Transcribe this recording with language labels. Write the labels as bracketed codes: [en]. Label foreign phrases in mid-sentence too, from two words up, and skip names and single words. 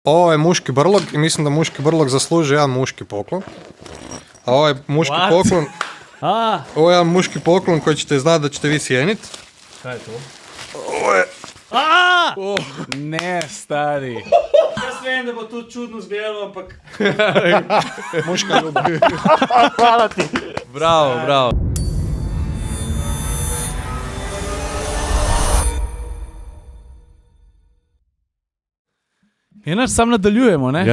[hr] Ovo je muški brlog i mislim da muški brlog zaslužuje jedan muški poklon. A ovaj muški poklon... Ovo je jedan muški poklon koji ćete znati da ćete vi cijeniti. [sl] Kaj je to? [hr] Ovo je... Ne, stari. [sl] Jaz vem, da bo to čudno izgledalo, ampak... [hr] Muška ljubav. Hvala ti. Bravo. [sl] Enač sam nadaljujemo, ne?